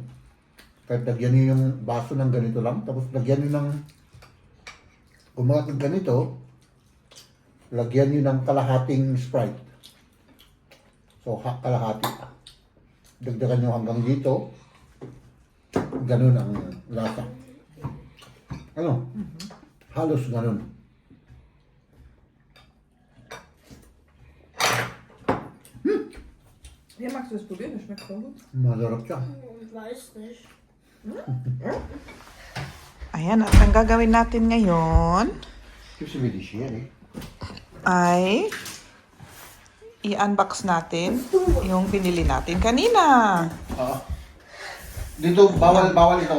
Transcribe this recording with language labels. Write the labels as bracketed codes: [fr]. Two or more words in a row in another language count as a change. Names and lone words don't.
[tl] Kahit lagyan nyo yung baso ng ganito lang, tapos lagyan nyo ng, kung mga ganito, lagyan nyo ng kalahating Sprite. So, kalahati. Dagdagan nyo hanggang dito. Ganun ang lasa. Ano? Halos ganun. [de] Ja, magst du das probieren? Das schmeckt voll gut. [tl] Masarap siya. [de] Ich weiß nicht. [tl] Ayan, at ang gagawin natin ngayon Kasi may dish yan, eh. ay i-unbox natin yung binili natin kanina. Dito, bawal ito.